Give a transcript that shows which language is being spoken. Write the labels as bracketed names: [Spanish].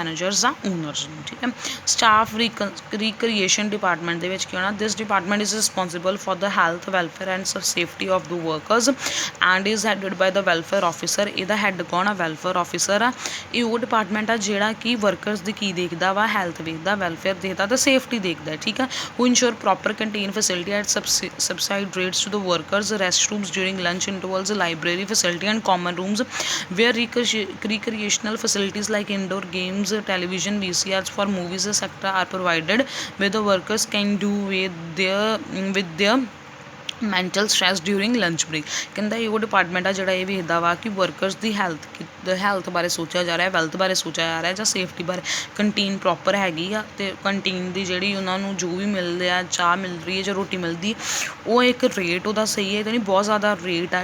[Punjabi] Managers ਜਾਂ honours ਨੂੰ। ਠੀਕ ਹੈ, ਸਟਾਫ ਰੀਕ੍ਰੀਏਸ਼ਨ ਡਿਪਾਰਟਮੈਂਟ ਦੇ ਵਿੱਚ ਕੀ ਹੋਣਾ? [English] This department is responsible for the health, welfare and safety of the workers and is headed by the welfare officer। [Punjabi] ਇਹਦਾ ਹੈੱਡ ਕੌਣ ਆ? ਵੈਲਫੇਅਰ ਆਫਿਸਰ ਆ। ਇਹ ਉਹ ਡਿਪਾਰਟਮੈਂਟ ਆ ਜਿਹੜਾ ਕਿ ਵਰਕਰਸ ਦੀ ਕੀ ਦੇਖਦਾ ਵਾ? ਹੈਲਥ ਦੇਖਦਾ, ਵੈਲਫੇਅਰ ਦੇਖਦਾ ਅਤੇ ਸੇਫਟੀ ਦੇਖਦਾ। [English] ਠੀਕ ਆ, who ensure proper canteen facility at subsidized rates to the workers, restrooms during lunch intervals, library facility and common rooms where recreational facilities like indoor games, television, VCRs for movies etc. are provided, where the workers can do with their mental stress during lunch break. [Punjabi] ਕਹਿੰਦਾ ਇਹ ਉਹ department ਆ ਜਿਹੜਾ ਇਹ ਵੇਖਦਾ ਵਾ ਕਿ workers ਦੀ health ਬਾਰੇ ਸੋਚਿਆ ਜਾ ਰਿਹਾ, ਵੈਲਥ ਬਾਰੇ ਸੋਚਿਆ ਜਾ ਰਿਹਾ ਜਾਂ ਸੇਫਟੀ ਬਾਰੇ। ਕੰਟੀਨ ਪ੍ਰੋਪਰ ਹੈਗੀ ਆ ਅਤੇ ਕੰਟੀਨ ਦੀ ਜਿਹੜੀ ਉਹਨਾਂ ਨੂੰ ਜੋ ਵੀ ਮਿਲ ਰਿਹਾ, ਚਾਹ ਮਿਲ ਰਹੀ ਹੈ ਜਾਂ ਰੋਟੀ ਮਿਲਦੀ, ਉਹ ਇੱਕ ਰੇਟ ਉਹਦਾ ਸਹੀ ਹੈ ਤਾਂ ਨਹੀਂ ਬਹੁਤ ਜ਼ਿਆਦਾ ਰੇਟ ਆ।